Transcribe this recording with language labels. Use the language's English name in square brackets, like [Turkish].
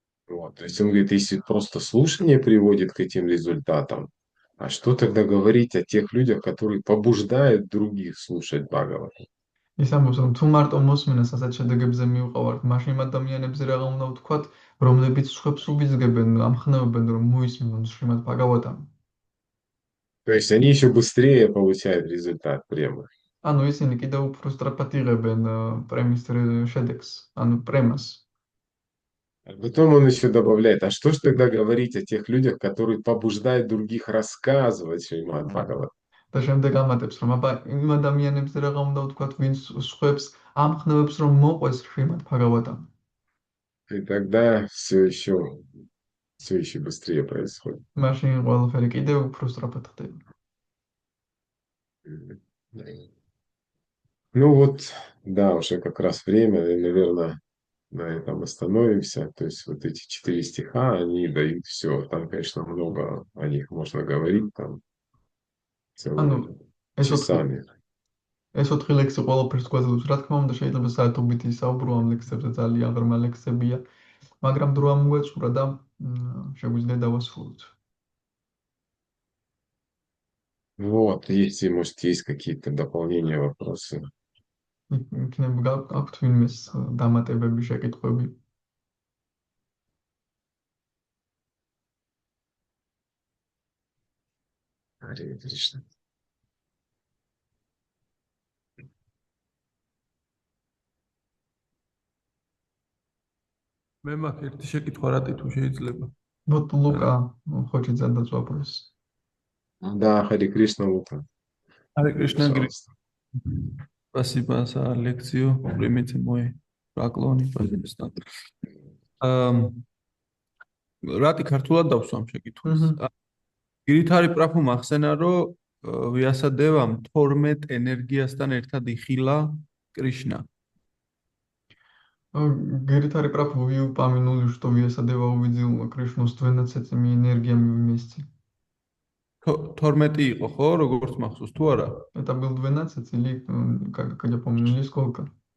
[Russian] Вот. То есть он говорит, если просто слушание приводит к этим результатам, а что тогда говорить о тех людях, которые побуждают других слушать Бхагавата? [Georgian] ის ამბობს, რომ თუ მარტო მოსმენას ასეთ შედეგებზე მივყავართ, მაშინ იმ ადამიანებზე რა უნდა ვთქვათ, რომლებიც სხვებს უბიძგებენ, ამხნევებენ, რომ მოისმინონ შრიმად ფაგავატამი. [Russian] То есть они еще быстрее получают результат премы. [Georgian] ანუ ისინი კიდევ უფრო სწრაფად იღებენ პრემის შედეგს, ანუ პრემას. [Russian] А потом он еще добавляет, а что ж тогда говорить о тех людях, которые побуждают других рассказывать Шримад Бхагават? [Georgian] და შემდეგ ამატებს, რომ აბა იმ ადამიანებზე რა უნდა ვთქვათ, ვინც სხვებს ამხნევებს, რომ მოყვეს შრიმად ფაგავატამი. [Russian] И тогда все еще быстрее происходит. [Georgian] მაშინ ყველაფერი კიდევ უფრო სწრაფად ხდება. [Russian] Ну вот, да, уже как раз время, и, наверное, на этом остановимся. То есть вот эти 4 стиха, они дают все. Там, конечно, много о них можно говорить, там [Georgian] ანუ [Russian] целыми [Georgian] ეს 4 [Russian] часами. [Georgian] ეს 4 ლექსი ყველაფერს გვაძლევს, რა თქმა უნდა, შეიძლება საათობით ისაუბრო ამ ლექსებზე, ძალიან ღრმა ლექსებია, მაგრამ დრო ამგვეწურა და შეგვიძლია დავასრულოთ. [Russian] Вот, если, может, есть какие-то дополнения, вопросы. [Georgian] იქნება გაქვთ ვინმეს დამატებები, შეკითხვები? [Russian] Харе Кришна. [Georgian] მე მაქვს ერთი შეკითხვა რატი თუ შეიძლება. [Russian] Вот Лука хочет задать вопрос. Да, Харе Кришна, Лука. Харе Кришна, Пожалуйста. спасибо за лекцию. Примите мой поклон, пожалуйста. [Georgian] რატი ქართულად დავსვამ შეკითხვას. გირითარი პრაფუ მახსენა, რომ ვიასადევამ 12 ენერგიასთან ერთად იხილა კრიშნა. [Russian] Геритари прав вы упомянули, что Вьясадева увидел Кришну с 12 энергиями вместе. [Georgian] 12 იყო, ხო, როგორც მახსოვს, თუ არა? [Russian] Это был 12 или, как я помню, или сколько?